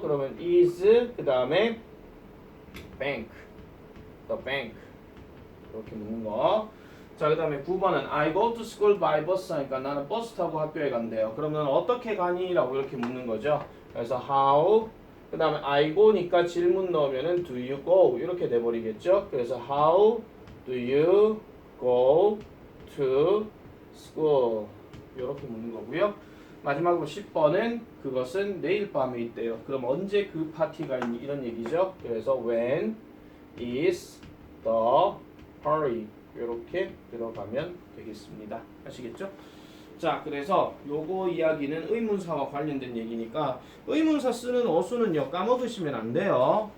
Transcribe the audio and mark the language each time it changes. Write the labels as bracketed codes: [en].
[ko] 그러면 is 그 다음에 bank, the bank 이렇게 묻는 거. 자, 그 다음에 9번은 [en] I go to school by bus [ko] 하니까 나는 버스 타고 학교에 간대요. 그러면 어떻게 가니? 라고 이렇게 묻는 거죠. 그래서 how 그 다음에 I go니까 질문 넣으면은 do you go 이렇게 돼버리겠죠. 그래서 [en] how do you go to school [ko] 이렇게 묻는 거고요. 마지막으로 10번은 그것은 내일 밤에 있대요. 그럼 언제 그 파티가 있니? 이런 얘기죠. 그래서 [en] when is the party [ko] 이렇게 들어가면 되겠습니다. 아시겠죠? 자, 그래서 요거 이야기는 의문사와 관련된 얘기니까 의문사 쓰는 어수는요 까먹으시면 안 돼요.